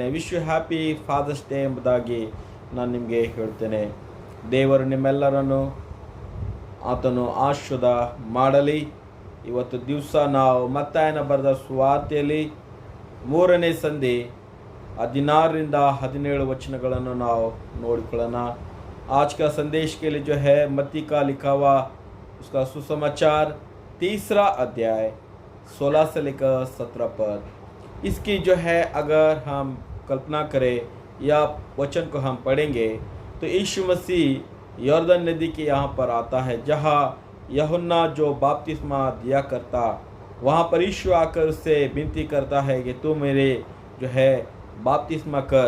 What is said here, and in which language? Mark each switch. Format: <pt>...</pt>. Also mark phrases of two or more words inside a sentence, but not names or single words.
<en>wish you happy Father's Day</en> <kn>ಎಂಬುದಾಗಿ ನಾನು ನಿಮಗೆ ಹೇಳ್ತೇನೆ. ದೇವರು ನಿಮ್ಮೆಲ್ಲರನ್ನು ಆತನು ಆಶೀರ್ವಾದ ಮಾಡಲಿ. ಇವತ್ತು ದಿವಸ ನಾವು ಮತ್ತಾಯನ ಬರೆದ ಸುವಾರ್ತೆಯಲ್ಲಿ 3ನೇ ಸಂಧಿ 16ರಿಂದ 17 वचनಗಳನ್ನು ನಾವು ನೋಡಿಕೊಳ್ಳೋಣ.</kn> <hi>आज का संदेश के लिए जो है मत्ती का लिखा हुआ उसका सुसमाचार 3रा अध्याय 16 से लेकर 17 पद. इसकी जो है अगर हम कल्पना करें या वचन को हम पढ़ेंगे तो यीशु मसीह यॉर्दन नदी के यहाँ पर आता है, जहाँ यूहन्ना जो बपतिस्मा दिया करता, वहाँ पर यीशु आकर उससे विनती करता है कि तू मेरे जो है बपतिस्मा कर.</hi>